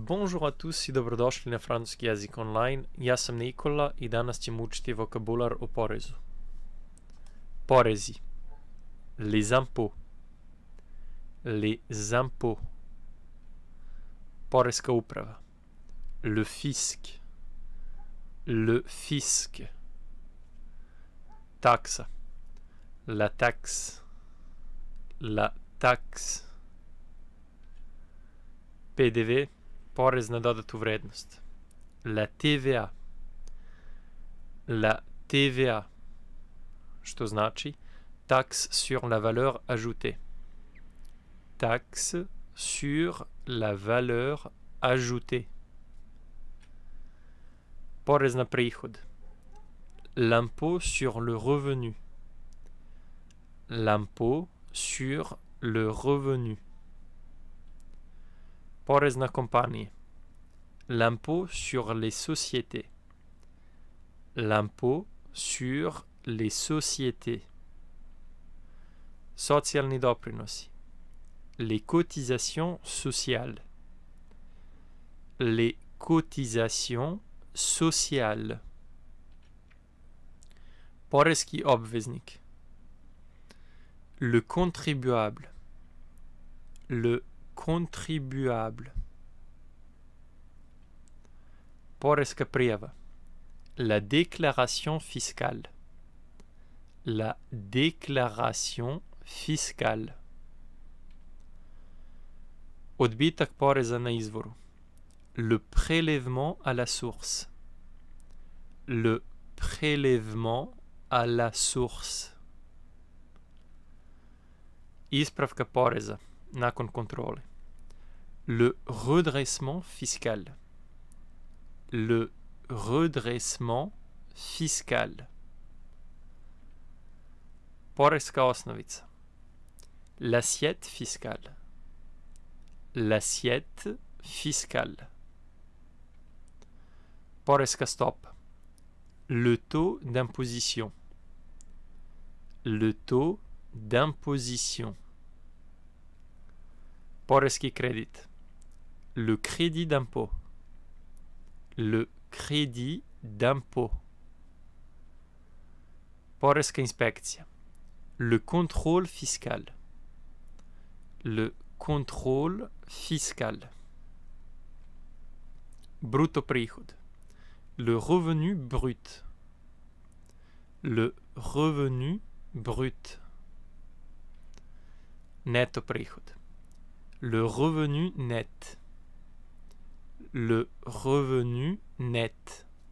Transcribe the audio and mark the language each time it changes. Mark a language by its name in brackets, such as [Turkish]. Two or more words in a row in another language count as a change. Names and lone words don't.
[French] Bonjour à tous [Serbian] i dobrodošli na francuski jezik online. Ja sam Nikola i danas ćemo učiti vokabular o porezu. Porezi. [French] Les impôts. Les impôts. [Serbian] Poreska uprava. [French] Le fisc. Le fisc. Taksa. La taxe. La taxe. [Serbian] PDV. Porez na dodatu vrednost. [French] La TVA. La TVA. [Serbian] Što znači [French] taxe sur la valeur ajoutée. Taxe sur la valeur ajoutée. [Serbian] Porez na prihod. [French] L'impôt sur le revenu. L'impôt sur le revenu. [Serbian] Porez na kompanije. [French] L'impôt sur les sociétés. L'impôt sur les sociétés. [Serbian] Socijalni doprinosi. [French] Les cotisations sociales. Les cotisations sociales. [Serbian] Poreski obveznik. [French] Le contribuable. Le contribuable. [Serbian] Poreska prijava. [French] La déclaration fiscale. La déclaration fiscale. [Serbian] Odbitak poreza na izvoru. [French] Le prélèvement à la source. Le prélèvement à la source. [Serbian] Ispravka poreza nakon kontrole. [French] Le redressement fiscal. Le redressement fiscal. [Serbian] Poreska osnovica. [French] L'assiette fiscale. L'assiette fiscale. [Serbian] Poreska stopa. [French] Le taux d'imposition. Le taux d'imposition. [Serbian] Poreski kredit. [French] Le crédit d'impôt. Le crédit d'impôt. [Serbian] Poreska inspekcija. [French] Le contrôle fiscal. Le contrôle fiscal. [Serbian] Bruto prihod. [French] Le revenu brut. Le revenu brut. [Serbian] Neto prihod. [French] Le revenu net. Le revenu net.